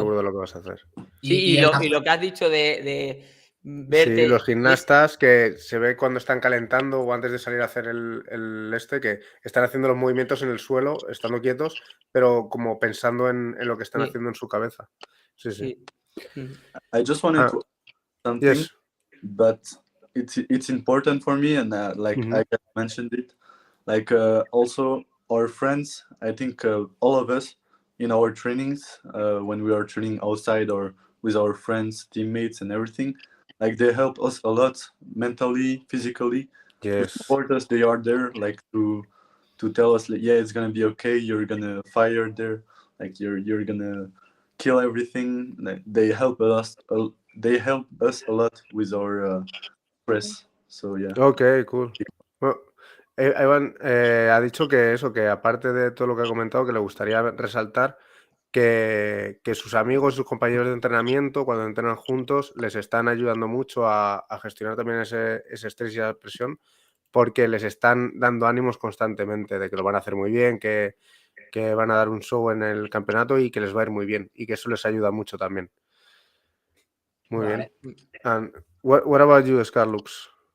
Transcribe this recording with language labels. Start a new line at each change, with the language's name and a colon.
Spanish: seguro de lo que vas a hacer. Sí, y lo que has dicho de verte... Sí, los gimnastas que se ve cuando están calentando o antes de salir a hacer que están haciendo los movimientos en el suelo, estando quietos, pero como pensando en lo que están Sí. haciendo en su cabeza. Sí.
English: I just wanted to add something, Yes. but it's important for me, and like I just mentioned it, like also our friends. I think all of us in our trainings, when we are training outside or with our friends, teammates, and everything, like they help us a lot mentally, physically. To Yes. support us. They are there, like to tell us, like, yeah, it's gonna be okay. You're gonna fire there, like you're gonna kill everything. Like, they help us. They help us a lot with our stress. So yeah. Ok, cool.
Spanish: Bueno, Evan ha dicho que aparte de todo lo que ha comentado, que le gustaría resaltar que sus amigos, sus compañeros de entrenamiento, cuando entrenan juntos, les están ayudando mucho a gestionar también ese estrés y esa presión, porque les están dando ánimos constantemente de que lo van a hacer muy bien, que van a dar un show en el campeonato y que les va a ir muy bien, y que eso les ayuda mucho también. Muy bien.
English: And what about you, Scarlux?